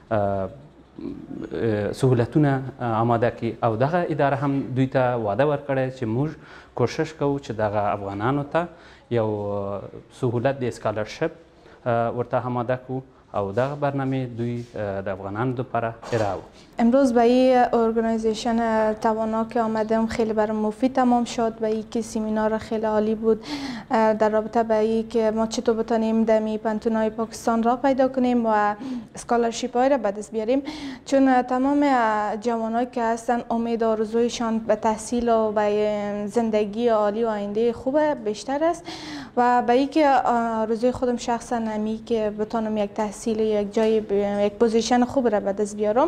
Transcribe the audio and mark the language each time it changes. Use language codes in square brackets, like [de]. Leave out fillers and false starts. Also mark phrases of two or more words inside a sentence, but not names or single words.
[ps] سهولتونه آماده کړي او دغه اداره هم دوی ته وعده ورکړی چې موږ کوشش کوو چې دغه افغانانو ته یو سهولت د اسکالرشپ ورته آماده کړو او دغه برنامه دوی د افغانانو لپاره ارائه وکړي. [fa] امروز به این ارگانیزیشن توانا که آمدم خیلی برام مفید تمام شد. به این که سمینار خیلی عالی بود در رابطه به این که ما چطور بتانیم دمی پانتونای پاکستان را پیدا کنیم و اسکالرشیپ های را به دست بیاریم، چون تمام جوانایی که هستن امید و آرزویشان به تحصیل و به زندگی عالی و آینده خوب بیشتر است و به این که آرزوی خودم شخصا نمی که بتانم یک تحصیل یک جای یک پوزیشن خوب را به دست بیارم.